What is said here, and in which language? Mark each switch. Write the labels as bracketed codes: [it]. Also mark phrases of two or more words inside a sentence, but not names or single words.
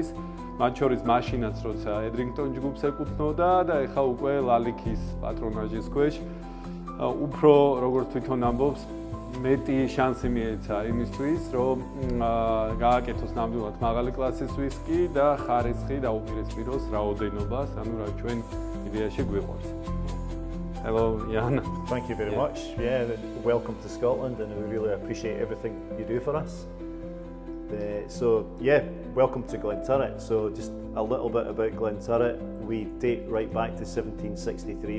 [ka] მათ შორის მაშინაც, როცა ედრინგტონ ჯგუფს ეკუთვნოდა და ეხლა უკვე ლალიქის პატრონაჟის ქვეშ უფრო როგორც თვითონ ამბობს, მეტი შანსი მიეცა იმისთვის, რომ გააკეთოს ნამდვილად მაღალი კლასის ვისკი და ხარისხი დაუპირისპიროს რაოდენობას, ანუ რა ჩვენ იდეაში გვიყვარს. [en] Hello, Jan. Thank you very much. Yeah, welcome to Scotland, and we really appreciate everything you do for us. Welcome to Glenturret. So just a little bit about Glenturret. We date right back to 1763.